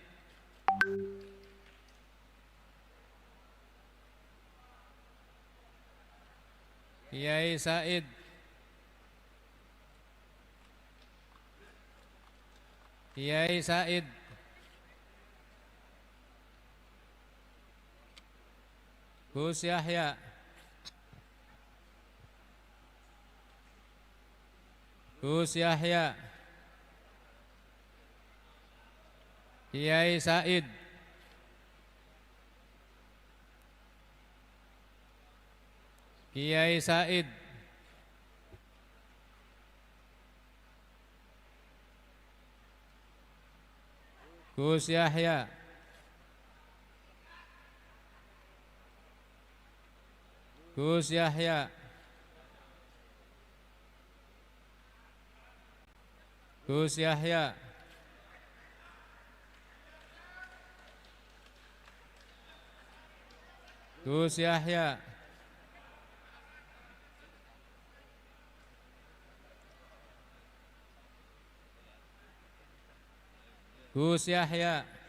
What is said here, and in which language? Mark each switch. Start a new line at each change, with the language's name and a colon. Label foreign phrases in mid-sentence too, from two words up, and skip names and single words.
Indonesian: Kiai Said, Kiai Said, Gus Yahya, Gus Yahya, Kiai Said, Kiai Said, Gus Yahya, Gus Yahya, Gus Yahya, Gus Yahya, Gus Yahya,